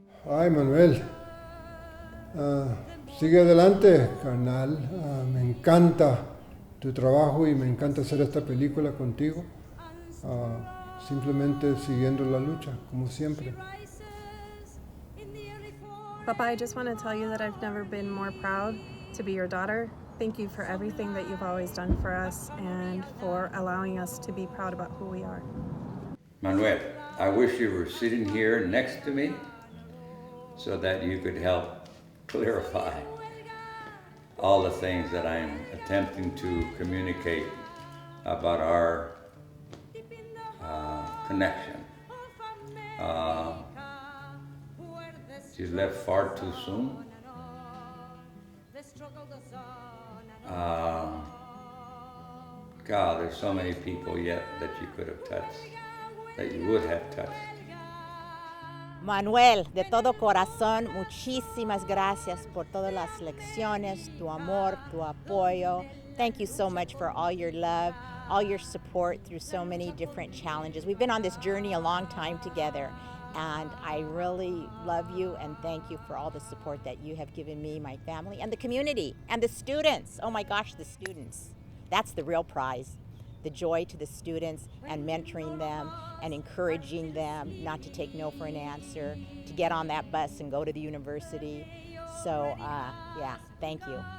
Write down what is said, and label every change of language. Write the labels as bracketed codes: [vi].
[es] Ay, Manuel, sigue adelante, carnal. Me encanta tu trabajo y me encanta hacer esta película contigo. Simplemente siguiendo la lucha, como siempre. [en] Papa, I just want to tell you that I've never been more proud to be your daughter. Thank you for everything that you've always done for us and for allowing us to be proud about who we are. Manuel, I wish you were sitting here next to me so that you could help clarify all the things that I'm attempting to communicate about our connection. She left far too soon. God, there's so many people yet that you could have touched, that you would have touched. [es] Manuel, de todo corazón, muchísimas gracias por todas las lecciones, tu amor, tu apoyo. [en] Thank you so much for all your love, all your support through so many different challenges. We've been on this journey a long time together, and I really love you and thank you for all the support that you have given me, my family, and the community, and the students. Oh my gosh, the students. That's the real prize. The joy to the students and mentoring them and encouraging them not to take no for an answer, to get on that bus and go to the university. So, yeah, thank you.